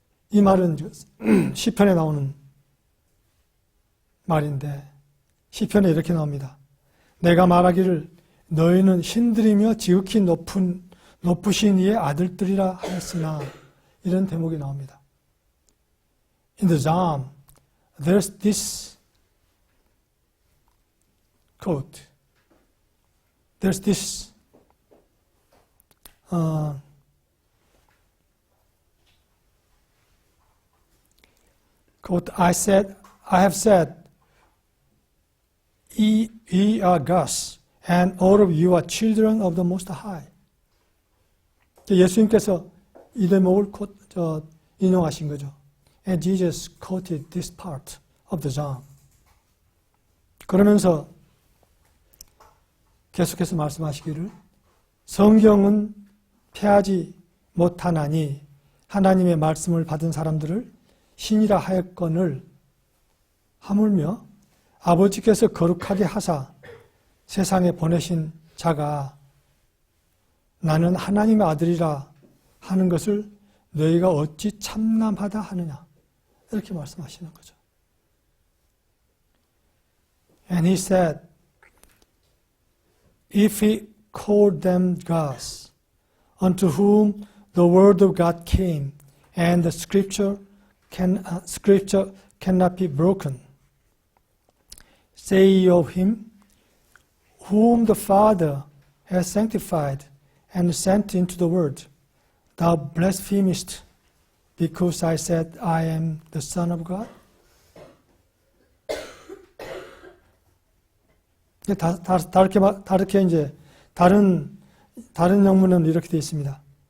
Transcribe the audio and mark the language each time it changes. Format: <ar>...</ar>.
<ko>이 말은 시편에 나오는 말인데 시편에 이렇게 나옵니다. 내가 말하기를 너희는 신들이며 지극히 높으신 이의 아들들이라 하였으나 이런 대목이 나옵니다.</ko> <en>In the Psalm, there's this quote. There's this quote, I have said, ye are gods, and all of you are children of the Most High.</en> <ko>예수님께서 이 대목을 인용하신 거죠.</ko> <en>And Jesus quoted this part of the psalm.</en> <ko>그러면서 계속해서 말씀하시기를 성경은 패하지 못하나니 하나님의 말씀을 받은 사람들을 신이라 하였거늘 하물며 아버지께서 거룩하게 하사 세상에 보내신 자가 나는 하나님의 아들이라 하는 것을 너희가 어찌 참남하다 하느냐 이렇게 말씀하시는 거죠.</ko> <en>And he said, if he called them gods, unto whom the word of God came, and the scripture cannot be broken, say ye of him, whom the Father has sanctified and sent into the world, thou blasphemest, because I said I am the Son of God?</en> <ko>다르게 이제 다른 영문은 이렇게 되어 있습니다.</ko>